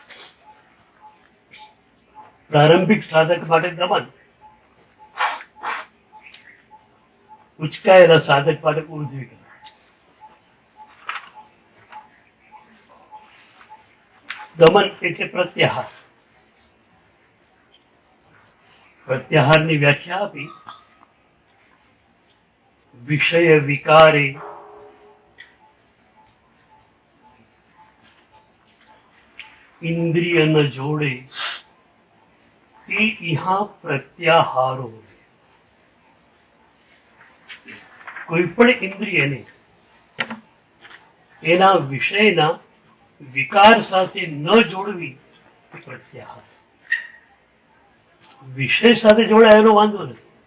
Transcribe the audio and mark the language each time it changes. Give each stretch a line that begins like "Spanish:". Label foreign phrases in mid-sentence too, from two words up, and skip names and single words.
Gujarati: પ્રારંભિક સાધક માટે દમન, ઉચકાયેલા સાધક માટે ઉર્ધ્વીકરણ. દમન એટલે પ્રત્યાહાર. પ્રત્યાહારની વ્યાખ્યા આપી, વિષય વિકારે
Prakrit languages: इंद्रिय न जोड़े ते इहा प्रत्याहारो.
Gujarati: કોઈ પણ ઇન્દ્રિયને એના વિષયના વિકાર સાથે ન જોડવી એ પ્રત્યાહાર. વિષય સાથે જોડાયેલો વાંધો નથી.